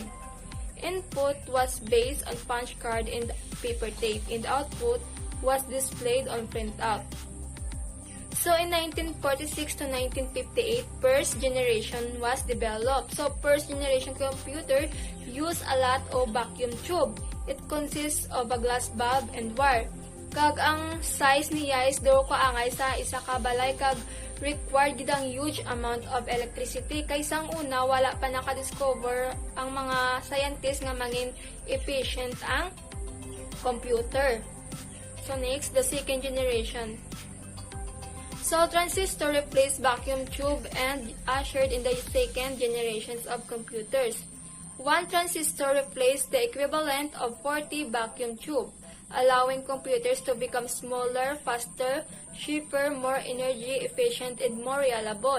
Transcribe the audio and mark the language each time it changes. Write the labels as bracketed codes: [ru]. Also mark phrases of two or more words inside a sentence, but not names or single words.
[en] Input was based on punch card and paper tape, and output was displayed on printout. So, in 1946 to 1958, first generation was developed. So, first generation computer used a lot of vacuum tube. It consists of a glass bulb and wire. [hil] Kag ang size niya is daw kaangay sa isa ka balay, kag required gid ang [en] huge amount of electricity. [hil] Kaysa ang una, wala pa nakadiscover ang mga scientists nga mangin efficient ang computer. [en] So, next, the second generation. So, transistor replaced vacuum tube and ushered in the second generations of computers. One transistor replaced the equivalent of 40 vacuum tube, allowing computers to become smaller, faster, cheaper, more energy efficient, and more reliable.